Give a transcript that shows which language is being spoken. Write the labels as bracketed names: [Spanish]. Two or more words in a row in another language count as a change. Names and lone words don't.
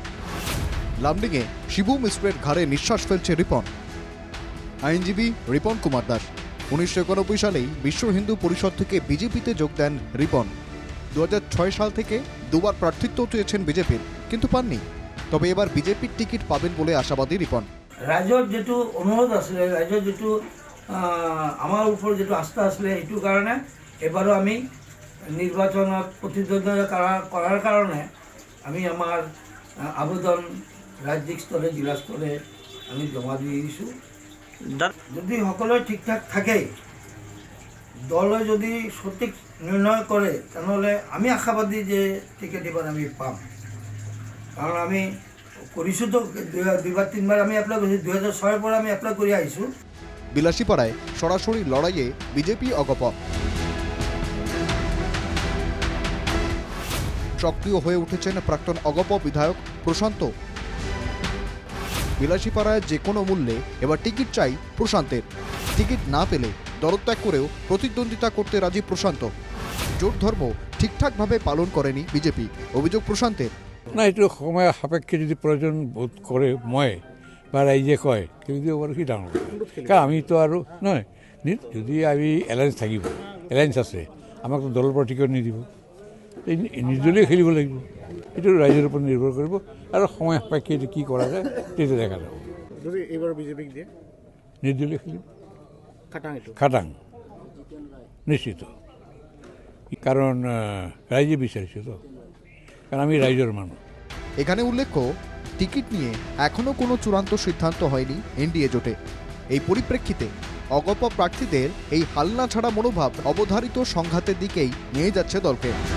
[Bangla] লামডিংয়ে শিবু মিশ্রের ঘাড়ে নিঃশ্বাস ফেলছে রিপন। আইনজীবী রিপন কুমার দাস 1991 সালেই বিশ্ব হিন্দু পরিষদ থেকে বিজেপিতে যোগ দেন রিপন। 2006 সাল থেকে দুবার প্রার্থিত্ব চেয়েছেন বিজেপির, কিন্তু পাননি। তবে এবার বিজেপির টিকিট পাবেন বলে আশাবাদী রিপন। [Assamese] ৰাইজৰ যিটো অনুৰোধ আছিলে, ৰাইজৰ যিটো আমাৰ ওপৰত যিটো আস্থা আছিলে, এইটো কাৰণে এবাৰো আমি নিৰ্বাচনত প্ৰতিদ্বন্দ্বিতা কৰাৰ কাৰণে আমি আমাৰ আবেদন ৰাজ্যিক স্তৰে জিলা স্তৰে আমি জমা দি দিছোঁ। যদি সকলোৱে ঠিক ঠাক থাকে, দলে যদি সঠিক নিৰ্ণয় কৰে, তেনেহ'লে আমি আশাবাদী যে টিকেট এবাৰ আমি পাম। কাৰণ আমি কৰিছোঁ তো দুইবাৰ তিনিবাৰ আমি এপ্লাই কৰিছোঁ, 2006 পৰা আমি এপ্লাই কৰি আহিছোঁ। [Bangla] বিলাসীপাড়ায় সরাসরি লড়াইয়ে বিজেপি অগপ। সক্রিয় হয়ে উঠেছেন প্রাক্তন অগপ বিধায়ক প্রশান্ত। বিলাসীপাড়ায় যে কোনো মূল্যে এবার টিকিট চাই প্রশান্তের। টিকিট না পেলে দলত্যাগ করেও প্রতিদ্বন্দ্বিতা করতে রাজি প্রশান্ত। জোট ধর্ম ঠিকঠাকভাবে পালন করেনি বিজেপি, অভিযোগ প্রশান্তের। [Assamese] না, এইটো সময় সাপেক্ষে যদি প্ৰয়োজন বোধ কৰে মই বা ৰাইজে কয়, খেলি দিব পাৰোঁ, কি ডাঙৰ কথা। কাৰণ আমিতো আৰু নহয়, যদি আমি এলায়েন্স থাকিব, এলায়েন্স আছে, আমাকতো দলৰ পৰা টিকট নিদিব, নিৰ্দলীয় খেলিব লাগিব। এইটো ৰাইজৰ ওপৰত নিৰ্ভৰ কৰিব আৰু সময় সাপেক্ষে কি কৰা যায় তেতিয়া দেখা যাব। যদি এইবাৰ বিজেপিক দিয়ে নিৰ্দলীয় খেলিব, খাটাং নিশ্চিত, কাৰণ ৰাইজে বিচাৰিছে তো, কারণ আমি রাইজের মানুষ। [Bangla] এখানে উল্লেখ্য, টিকিট নিয়ে এখনো কোনো চূড়ান্ত সিদ্ধান্ত হয়নি এনডিএ জোটে। এই পরিপ্রেক্ষিতে অগপ প্রার্থীদের এই হালনা ছাড়া মনোভাব অবধারিত সংঘাতের দিকেই নিয়ে যাচ্ছে দলকে।